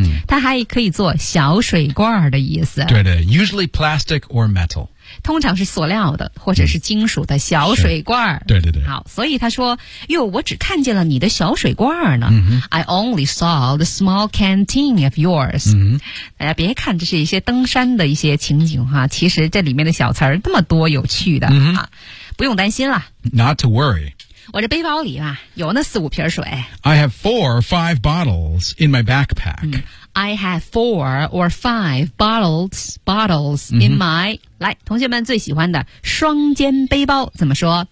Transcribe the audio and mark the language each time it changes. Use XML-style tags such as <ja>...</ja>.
<zh>它还可以做小水罐的意思。</zh> <en>对的 ,usually plastic or metal.</en> <zh>通常是塑料的或者是金属的小水罐。对对对。好，所以他说哟，我只看见了你的小水罐呢。</zh> <en>I only saw the small canteen of yours.</en> <zh>大家别看这是一些登山的一些情景哈，其实这里面的小词儿那么多有趣的。不用担心了。</zh> <en>Not to worry.</en> <zh>我这背包里吧有那四五瓶水。</zh> <en>I have four or five bottles in my backpack. I have four or five bottles in my,</en> <zh>来同学们最喜欢的双肩背包怎么说</zh>